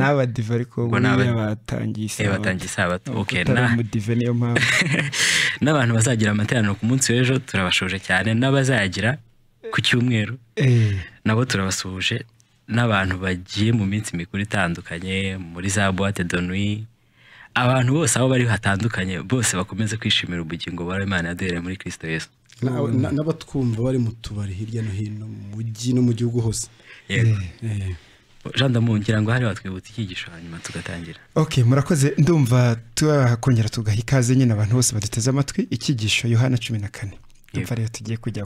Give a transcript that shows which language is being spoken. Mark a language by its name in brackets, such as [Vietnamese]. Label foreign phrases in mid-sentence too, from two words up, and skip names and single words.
[Kinyarwanda] n'abadive ariko batangiye isabato okay n'umudive niyo mpamvu n'abantu bazagira amateraniro ku munsi w'ejo turabashuje cyane n'abazagira ku cyumweru nabo turabasuhuje n'abantu bagiye mu minsi mikuru itandukanye muri za [French] boîte de nuit [Kinyarwanda] abantu bose aho bari hatandukanye bose bakomeze kwishimira ubugingo bwa Imana yaduhereye muri Kristo Yesu n'abatwumva bari mu tubari hirya no hino mu mujyi no mu gihugu hose Jean Damungira ngo hari watwibutse icyigisho hanyuma tugatangira okay murakoze ndumva twakongera tugaha ikaze nyine abantu bose baduteze amatwi icyigisho Yohana 14 ndumva rero tugiye kujyaho